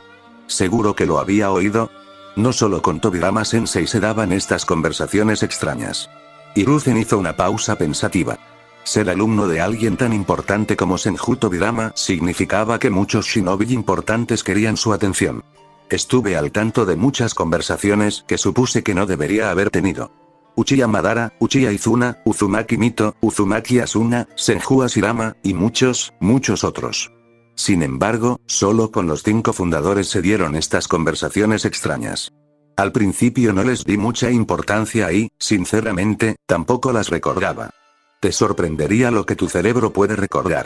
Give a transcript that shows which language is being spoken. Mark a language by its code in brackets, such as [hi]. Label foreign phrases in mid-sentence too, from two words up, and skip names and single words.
[es] ¿Seguro que lo había oído? No solo con Tobirama Sensei se daban estas conversaciones extrañas. Hiruzen hizo una pausa pensativa. Ser alumno de alguien tan importante como Senju Tobirama significaba que muchos shinobi importantes querían su atención. Estuve al tanto de muchas conversaciones que supuse que no debería haber tenido. Uchiha Madara, Uchiha Izuna, Uzumaki Mito, Uzumaki Asuna, Senju Hashirama, y muchos otros. Sin embargo, solo con los 5 fundadores se dieron estas conversaciones extrañas. Al principio no les di mucha importancia y, sinceramente, tampoco las recordaba. Te sorprendería lo que tu cerebro puede recordar.